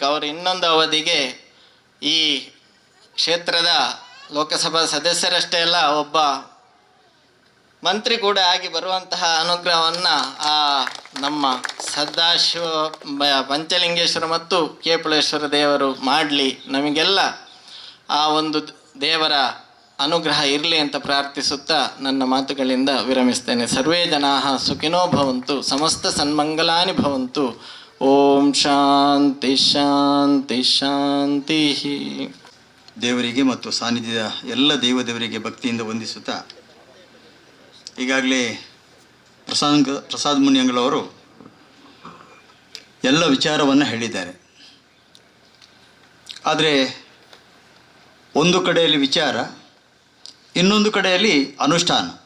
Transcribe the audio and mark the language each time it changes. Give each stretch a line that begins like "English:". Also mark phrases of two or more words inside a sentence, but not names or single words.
Kannada: ಅವರು ಇನ್ನೊಂದು ಅವಧಿಗೆ ಈ ಕ್ಷೇತ್ರದ ಲೋಕಸಭಾ ಸದಸ್ಯರಷ್ಟೇ ಅಲ್ಲ, ಒಬ್ಬ ಮಂತ್ರಿ ಕೂಡ ಆಗಿ ಬರುವಂತಹ ಅನುಗ್ರಹವನ್ನು ಆ ನಮ್ಮ ಸದಾಶಿವ ಪಂಚಲಿಂಗೇಶ್ವರ ಮತ್ತು ಕೇಪಳೇಶ್ವರ ದೇವರು ಮಾಡಲಿ. ನಮಗೆಲ್ಲ ಆ ಒಂದು ದೇವರ ಅನುಗ್ರಹ ಇರಲಿ ಅಂತ ಪ್ರಾರ್ಥಿಸುತ್ತಾ ನನ್ನ ಮಾತುಗಳಿಂದ ವಿರಮಿಸ್ತೇನೆ.
Sanskrit: ಸರ್ವೇ ಜನಾಃ ಸುಖಿನೋ ಭವಂತು, ಸಮಸ್ತ ಸನ್ಮಂಗಲಾನಿ ಭವಂತು. ಓಂ ಶಾಂತಿ ಶಾಂತಿ ಶಾಂತಿ.
Kannada: ದೇವರಿಗೆ ಮತ್ತು ಸಾನ್ನಿಧ್ಯದ ಎಲ್ಲ ದೇವದೇವರಿಗೆ ಭಕ್ತಿಯಿಂದ ವಂದಿಸುತ್ತಾ, ಈಗಾಗಲೇ ಪ್ರಸಾದ್ ಮುನಿಯಂಗಳವರು ಎಲ್ಲ ವಿಚಾರವನ್ನು ಹೇಳಿದ್ದಾರೆ. ಆದರೆ ಒಂದು ಕಡೆಯಲ್ಲಿ ವಿಚಾರ, ಇನ್ನೊಂದು ಕಡೆಯಲ್ಲಿ ಅನುಷ್ಠಾನ.